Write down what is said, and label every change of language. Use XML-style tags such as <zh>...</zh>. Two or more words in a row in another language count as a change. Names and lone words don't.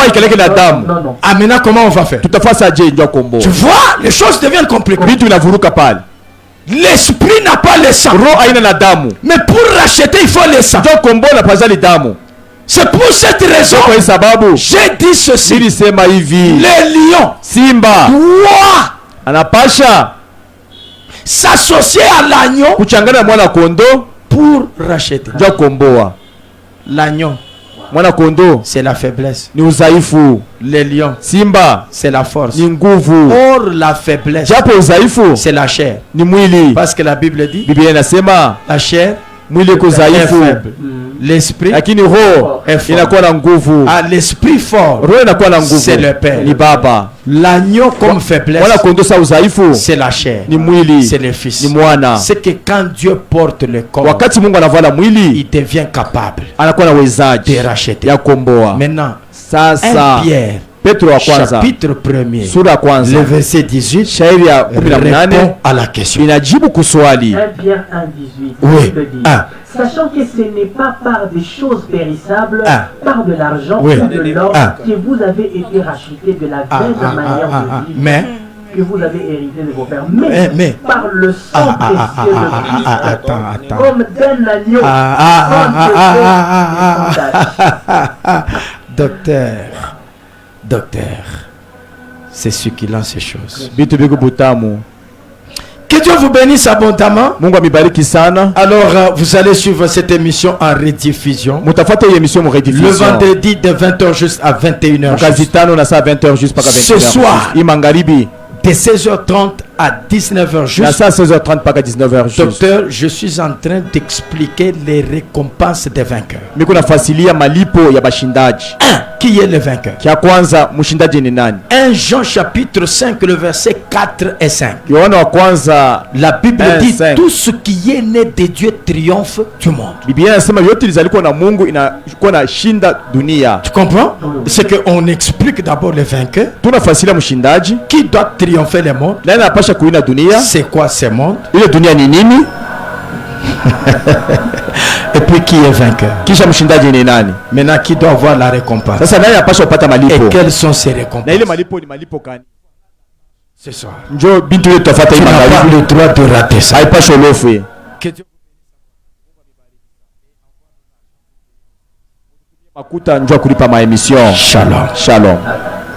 <fr>Non. Ah, maintenant comment on va faire? Tu vois, les choses deviennent compliquées. L'esprit n'a pas le sang. Mais pour racheter il faut le sang. C'est pour cette raison</fr> <sw>Kwa sababu</sw> <fr>j'ai dit ceci.</fr> <sw>nilisema hivi,</sw> <fr>Le lion</fr> <sw>simba</sw> <fr>doit</fr> <sw>anapasha</sw> <fr>s'associer à l'agneau</fr> <sw>kuchangana na mwana kondoo</sw> <fr>pour racheter.</fr> <sw>ndio komboa.</sw> <fr>L'agneau,</fr> <sw>Mwana kondoo</sw> <fr>c'est la faiblesse.</fr> <sw>ni udhaifu,</sw> <fr>Le lion,</fr> <sw>simba</sw> <fr>c'est la force.</fr> <sw>ni nguvu.</sw> <fr>Or, la faiblesse,</fr> <sw>Japo udhaifu</sw> <fr>c'est la chair.</fr> <sw>ni mwili.</sw> <fr>Parce que la Bible dit,</fr> <sw>Biblia inasema</sw> <fr>la chair</fr> <sw>mwili uko</sw> <fr>est</fr> <sw>dhaifu,</sw> <fr>faible. L'esprit,</fr> <sw>lakini roho</sw> <fr>est fort.</fr> <sw>inakuwa na nguvu.</sw> <fr>ah, l'esprit fort,</fr> <sw>Roho inakuwa na nguvu,</sw> <fr>c'est le Père.</fr> <sw>ni baba.</sw> <fr>L'agneau comme faiblesse,</fr> <sw>Mwana kondoo sa udhaifu</sw> <fr>c'est la chair.</fr> <sw>ni mwili,</sw> <fr>C'est le Fils.</fr> <sw>ni mwana.</sw> <fr>C'est que quand Dieu porte le corps,</fr> <sw>Wakati Mungu anavala mwili,</sw> <fr>il devient capable</fr> <sw>anakuwa na uwezaji</sw> <fr>de racheter.</fr> <sw>ya komboa.</sw> <fr>Maintenant,</fr> <sw>Sasa</sw> <fr>1 Pierre,</fr> <sw>Petro wa kwanza</sw> <fr>chapitre 1er,</fr> <sw>sura ya</sw> <fr>le</fr> <sw>kwanza</sw> <fr>verset 18,</fr> <sw>shairi ya 18</sw> <fr>répond à la question.</fr> <sw>inajibu kuswali.</sw> <fr>1 Pierre 1,18. Oui. Bible dit, Ah. sachant que ce n'est pas par des choses périssables, Ah. par de l'argent Oui. ou de l'or, Ah. que vous avez été rachetés de la vaine manière de vivre Mais, que vous avez hérité de vos pères, mais, mais- par le sang précieux de Christ, attends. comme d'un agneau, Docteur, c'est ce qui lance ces choses.</fr> <sw>Vitu viko butamu.</sw> <fr>Que Dieu vous bénisse abondamment.</fr> <sw>Mungu amibariki sana.</sw> <fr>Alors, vous allez suivre cette émission en rediffusion.</fr> <sw>Mutafuata hii emission mu</sw> <fr>Le rediffusion. vendredi de 20h juste à 21h.</fr> <sw>Kazi tano na saa 20h juste paka 21h.</sw> <fr>Ce soir.</fr> <sw>Hii magharibi</sw> <fr>De 16h30 à 19h</fr> <sw>na</sw> <fr>juste.</fr> <sw>saa 16h30 paka 19h juste.</sw> <fr>Docteur, je suis en train d'expliquer les récompenses des vainqueurs.</fr> <sw>Miko nafasilia malipo ya bashindaji.</sw> <fr>Qui est le vainqueur?</fr> <sw>Kia kwanza mshindaji ni nani?</sw> <fr>1 Jean chapitre 5, le verset 4 et 5.</fr> <sw>Yohana wa kwanza,</sw> <fr>La Bible 1, dit 5. tout ce qui est né de Dieu triomphe du monde.</fr> <sw>Biblia inasema yote lizaliko na Mungu inakuwa na shinda dunia.</sw> <fr>Tu comprends? C'est qu'on explique d'abord le vainqueur.</fr> <sw>Tunafasilia mshindaji,</sw> <fr>Qui doit triompher le monde?</fr> <sw>nani anapasha kuina dunia?</sw> <fr>C'est quoi ce monde?</fr> <sw>Ile dunia ni nini?</sw> <fr>Et puis qui est vainqueur?</fr> <sw>Kisha mshindaji ni nani?</sw> <fr>Maintenant, qui doit avoir la récompense?</fr> <sw>Sasa nani anapasha kupata</sw> <fr>Et</fr> <sw>malipo?</sw> <fr>quelles sont ces</fr> <sw>Na ile</sw> <fr>récompenses?</fr> <sw>malipo ni malipo gani?</sw> <fr>Ce soir.</fr> <sw>Njoo bintu yetu tafuata hii</sw> <fr>Tu n'as pas</fr> <sw>magharibi.</sw> <fr>le droit de rater ça.</fr> <sw>Haipaswi olofu.</sw> <fr>Que Dieu-</fr> <sw>Makuta njoo kulipa maemission. Shalom. Shalom.</sw>